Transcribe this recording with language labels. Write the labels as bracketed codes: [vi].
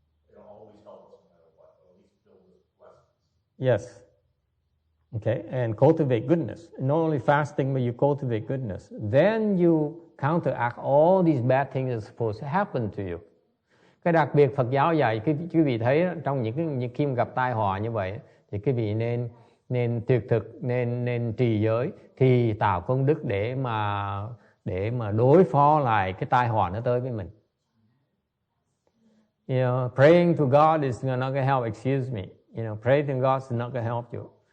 [en] It'll always help us no matter what, or at least build with lessons. Yes. Okay, and cultivate goodness. Not only fasting, but you cultivate goodness. Then you counteract all these bad things that are supposed to happen to you. [vi] Cái đặc biệt Phật giáo dạy, quý vị thấy đó, trong những khi gặp tai họa như vậy, thì quý vị nên tuyệt thực, nên trì giới, thì tạo công đức để mà đối phó lại cái tai họa nó tới với mình. [en] You know, praying to God is not going to help. Excuse me. You know, praying to God is not going to help you.